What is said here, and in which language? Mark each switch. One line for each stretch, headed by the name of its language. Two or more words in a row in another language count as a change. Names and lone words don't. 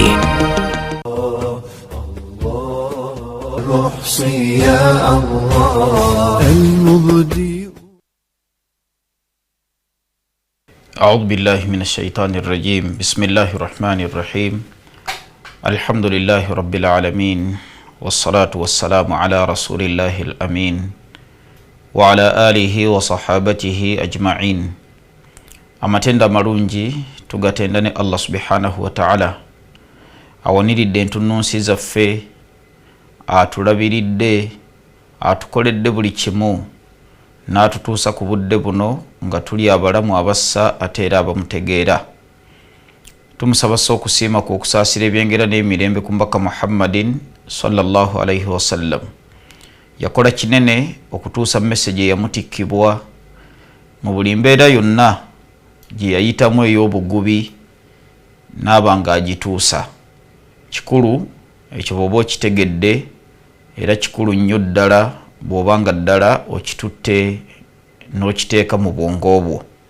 Arabic: أعوذ بالله من الشيطان الرجيم. بسم الله الرحمن الرحيم. الحمد لله رب العالمين والصلاة والسلام على رسول الله الأمين وعلى آله وصحابته أجمعين.
Ganda: Amatenda marungi tugatendane Allah
Arabic: سبحانه وتعالى
Ganda: awaniridde ntununsiza ffe atulabiridde atukoledde buli kimu n'atutuusa ku budde buno nga tuli abalamu abassa ate era abamutegeera. Tumusaba okusiima ku okusaasira ebyengera n'emirembe ku mbaka Muhammadin
Arabic: صلى الله عليه وسلم.
Ganda: Yakola kinene okutuusa message eyamutikkibwa mu buli mbeera yonna gye yayitamu ey'obugubi n'aba nga agituusa. Kikulu ekyo bw'oba okitegedde era kikulu nnyo ddala bw'oba nga ddala okitutte n'okiteeka mu bwongo bwo.